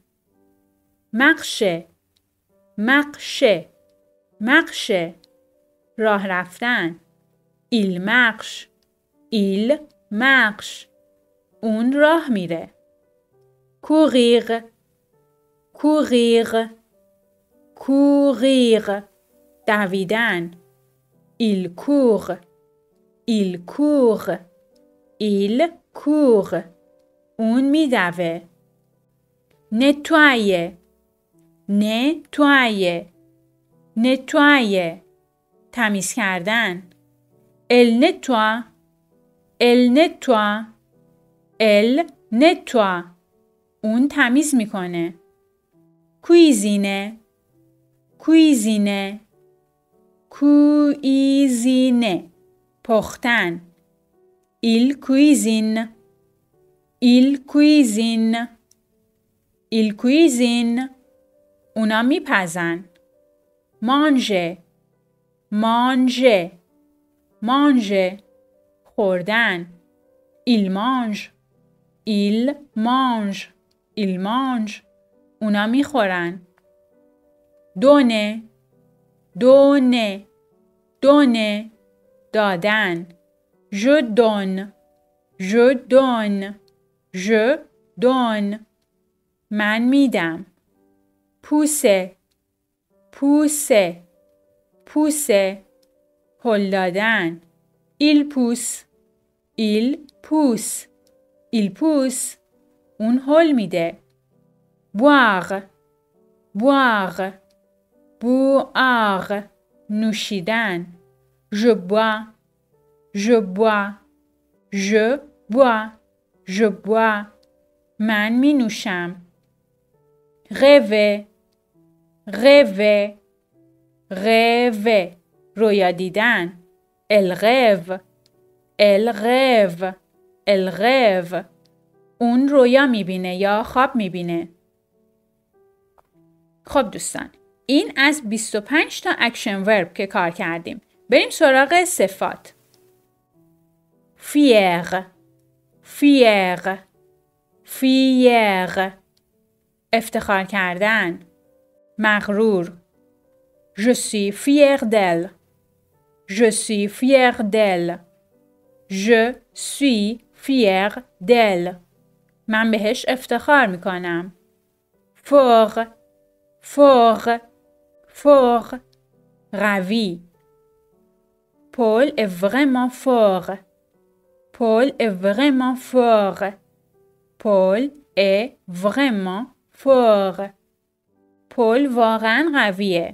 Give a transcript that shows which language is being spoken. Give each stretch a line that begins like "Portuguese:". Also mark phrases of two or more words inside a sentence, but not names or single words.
French: marcher، marcher، marcher
Persian: راه رفتن.
French: il marche، il marche
Persian: اون راه میره.
French: courir، courir، courir دویدن. il court، il court، il court
Persian: اون میدوه.
French: nettoyer، nettoyer nettoyer
Persian: تمیز کردن.
French: Elle nettoie elle nettoie elle nettoie
Persian: اون تمیز میکنه.
French: cuisine cuisine cuisine پختن. il cuisine il cuisine il cuisine
Persian: اونا میپزن.
French: manger manger manger خوردن. il mange il mange il mange
Persian: اونا میخورن.
French: donner donner donner دادن. je donne je donne je donne
Persian: من میدم.
French: pousser pousser pousser
Persian: هل دادن.
French: il pousse il pousse il pousse
Persian: اون هل میده.
French: boire boire boire نوشیدن. je bois je bois je bois je bois
Persian: من می نوشم.
French: rêver rêver rêver
Persian: رویا دیدن.
French: elle rêve elle rêve elle rêve
Persian: اون رویا میبینه یا خواب میبینه. خب دوستان این از 25 تا
English: action verb
Persian: که کار کردیم. بریم سراغ صفات.
French: fier fier fier
Persian: افتخار کردن.
French: مغرور je suis fier d'elle je suis fier d'elle je suis fier d'elle
Persian: من بهش افتخار میکنم.
French: fort fort fort قوی. Paul est vraiment fort Paul est vraiment fort Paul est vraiment fort Paul
Persian: واقعا قویه.